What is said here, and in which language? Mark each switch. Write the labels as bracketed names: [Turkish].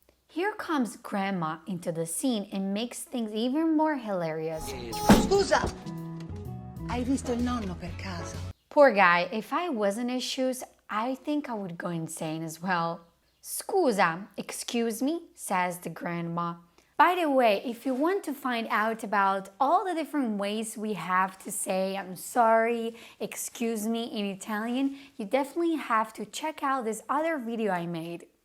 [English] Here comes Grandma into the scene and makes things even more hilarious. [Italian] Scusa, hai visto il nonno per caso? [English] Poor guy, if I was in his shoes, I think I would go insane as well. Scusa, excuse me, says the grandma. By the way, if you want to find out about all the different ways we have to say I'm sorry, excuse me in Italian, you definitely have to check out this other video I made.